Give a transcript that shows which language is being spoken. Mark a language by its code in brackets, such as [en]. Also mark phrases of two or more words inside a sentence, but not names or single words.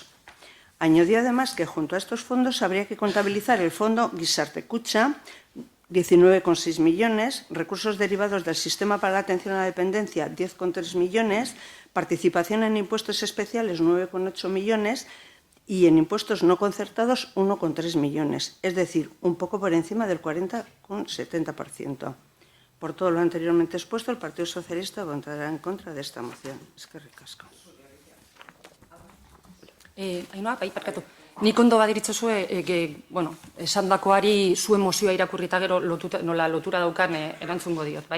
[es] Añadió además que junto a estos fondos habría que contabilizar el fondo Gizarte Kutxa, 19,6 millones, recursos derivados del Sistema para la Atención a la Dependencia, 10,3 millones, participación en impuestos especiales, 9,8 millones, y en impuestos no concertados 1,3 millones, es decir, un poco por encima del 40,70%. Por todo lo anteriormente expuesto, el Partido Socialista votará en contra de esta moción. [eu] Eskerrik asko. Ainhoa, bai, barkatu. Nik ondo badiritzozue, esandakoari zuen mozioa irakurri eta gero nola lotura daukan erantzungo diot, bai?